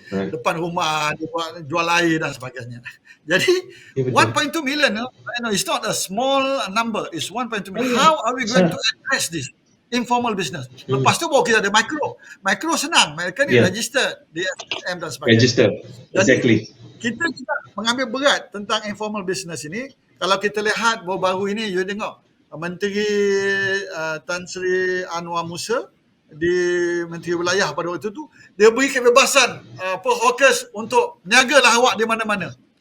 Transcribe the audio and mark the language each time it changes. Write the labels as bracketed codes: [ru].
[ms] Depan rumah, dia buat jual air dan sebagainya. [en] Jadi 1.2 million, it's not a small number. It's 1.2 million. How are we going to address this informal business? [ms] Lepas tu baru kita ada micro. Micro senang. Mereka ni registered di SSM dan sebagainya. [en] Register. Exactly. [ms] Jadi, kita juga mengambil berat tentang informal business ini. Kalau kita lihat baru-baru ini, you tengok Menteri Tan Sri Anwar Musa di Menteri Wilayah pada waktu tu, dia beri kebebasan hawkers untuk niagalah awak di mana-mana.